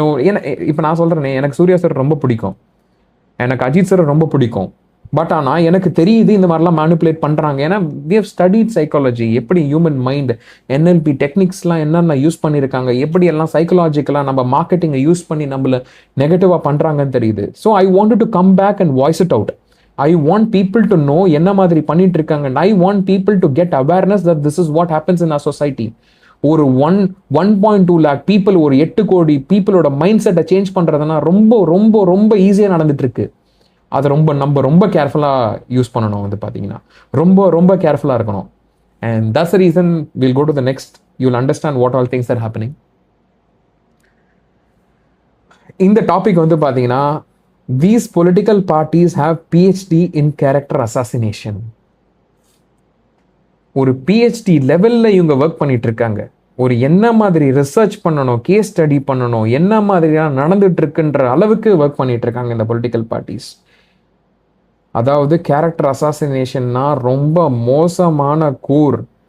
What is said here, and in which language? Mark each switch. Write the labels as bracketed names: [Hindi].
[Tamil] ஏன்னா இப்போ நான் சொல்கிறேனே, எனக்கு சூர்யா சார் ரொம்ப பிடிக்கும், எனக்கு அஜித் சார் ரொம்ப பிடிக்கும். பட் ஆனால் எனக்கு தெரியுது இந்த மாதிரிலாம் மேனுப்புலேட் பண்ணுறாங்க. ஏன்னா [English] we have studied psychology, [Tamil] எப்படி ஹியூமன் மைண்ட் NLP டெக்னிக்ஸ்லாம் என்னென்ன யூஸ் பண்ணியிருக்காங்க, எப்படி எல்லாம் சைக்கலாஜிக்கலாக நம்ம மார்க்கெட்டிங்கை யூஸ் பண்ணி நம்மளை நெகட்டிவாக பண்ணுறாங்கன்னு தெரியுது. [English] So I want to come back and voice it out. I want people to know [Tamil] என்ன மாதிரி பண்ணிட்டு இருக்காங்க. [English] and I want people to get awareness that this is what happens in our society. [Tamil] ஒரு [English] 1.2 lakh people, [Tamil] ஒரு 8 கோடி பீப்புளோட mind செட்டை change பண்ணுறதுனா ரொம்ப ரொம்ப ரொம்ப ஈஸியாக நடந்துட்டு இருக்கு. அதை நம்ம ரொம்ப கேர்ஃபுல்லாக யூஸ் பண்ணணும் வந்து பார்த்தீங்கன்னா, ரொம்ப ரொம்ப கேர்ஃபுல்லாக இருக்கணும். [English] and that's the reason we'll go to the next. You'll understand what all things are happening. [Tamil] இந்த டாபிக் வந்து பார்த்தீங்கன்னா, [English] these political parties have PhD in character assassination. [Tamil] ஒரு PhD லெவல்ல இவங்க ஒர்க் பண்ணிட்டு இருக்காங்க. ஒரு என்ன மாதிரி ரிசர்ச் பண்ணணும், கேஸ் ஸ்டடி பண்ணணும், என்ன மாதிரியான நடந்துட்டு இருக்குன்ற அளவுக்கு ஒர்க் பண்ணிட்டு இருக்காங்க இந்த பொலிட்டிக்கல் பார்ட்டிஸ். அதாவது கேரக்டர் அசாசினேஷன்னா ரொம்ப மோசமான கூர்.